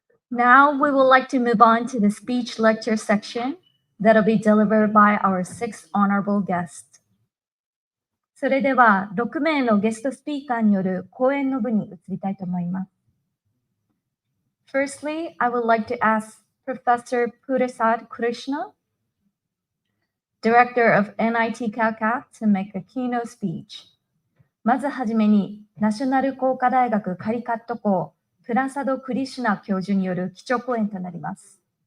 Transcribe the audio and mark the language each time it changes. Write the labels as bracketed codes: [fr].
[en] Now we would like to move on to the speech lecture section that will be delivered by our 6 honorable guests. [ja] それでは6名のゲストスピーカーによる講演の部に移りたいと思います。 [en] Firstly, I would like to ask Professor Prasad Krishna Director of NIT Calicut, to make a keynote speech. [ja] まずはじめに、ナショナル工科大学カリカット校、プラサド・クリシュナ教授による基調講演となります。